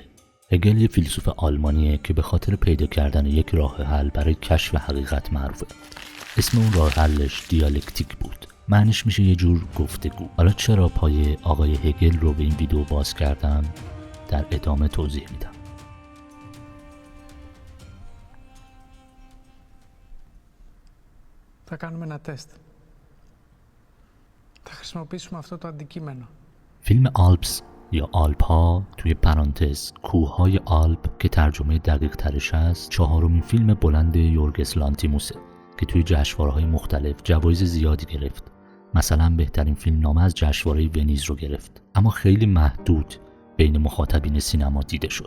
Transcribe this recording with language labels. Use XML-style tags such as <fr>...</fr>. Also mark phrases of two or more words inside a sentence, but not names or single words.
<fa>هگل یه فیلسوف آلمانیه که به خاطر پیدا کردن یک راه حل برای کشف حقیقت معروفه. اسم اون راه حلش دیالکتیک بود. معنیش میشه یه جور گفتگو. حالا چرا پای آقای هگل رو به این ویدیو باز کردم؟ در ادامه توضیح میدم.</fa> <el>Θα κάνουμε ένα τεστ. Θα χρησιμοποιήσουμε αυτό το αντικείμενο.</el> <fa>فیلم آلپس یا آلپ‌ها توی پرانتز کوههای آلپ که ترجمه دقیق ترش هست 4مین فیلم بلند یورگس لانتیموسه که توی جشنواره‌های مختلف جوایز زیادی گرفت. مثلا بهترین فیلم نامه از جشنواره ونیز رو گرفت، اما خیلی محدود بین مخاطبین سینما دیده شد.</fa>